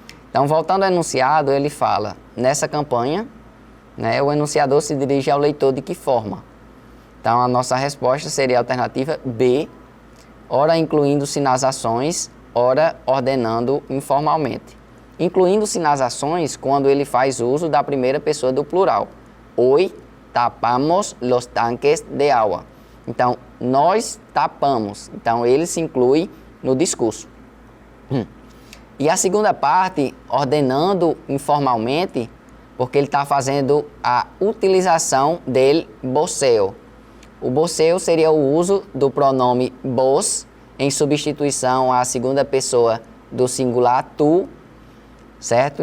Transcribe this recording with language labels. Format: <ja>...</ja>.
<pt>Então, voltando ao enunciado, ele fala, nessa campanha, né, o enunciador se dirige ao leitor de que forma? Então, a nossa resposta seria a alternativa B, ora incluindo-se nas ações, ora ordenando informalmente. Incluindo-se nas ações quando ele faz uso da primeira pessoa do plural.</pt> <es>Hoy tapamos los tanques de agua.</es> <pt>Então, nós tapamos. Então, ele se inclui no discurso. E a segunda parte, ordenando informalmente, porque ele está fazendo a utilização del voseo. O voseo seria o uso do pronome vos em substituição à segunda pessoa do singular tu certo?</pt>